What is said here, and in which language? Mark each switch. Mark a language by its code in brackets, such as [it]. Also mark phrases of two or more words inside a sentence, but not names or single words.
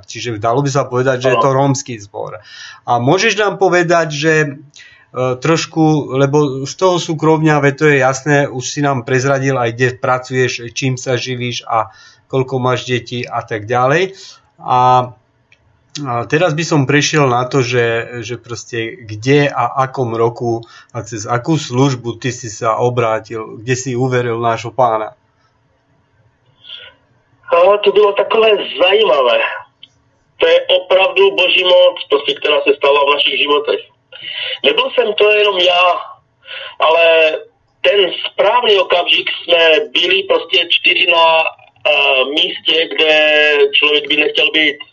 [sk] Čiže dalo by sa povedať, že je to rómsky zbor. A môžeš nám povedať, že trošku, lebo z toho súkromňa, veď to je jasné, už si nám prezradil aj kde pracuješ, čím sa živíš a koľko máš detí a tak ďalej. A teraz by som prešiel na to, že proste kde a akom roku a cez akú službu ty si sa obrátil, kde si uveril nášho Pána. [cs] To bylo takové zajímavé. To je opravdu Boží moc, prostě, která se stala v našich životech. Nebyl jsem to jenom já, ale ten správný okamžik jsme byli prostě 4 na místě, kde člověk by nechtěl být.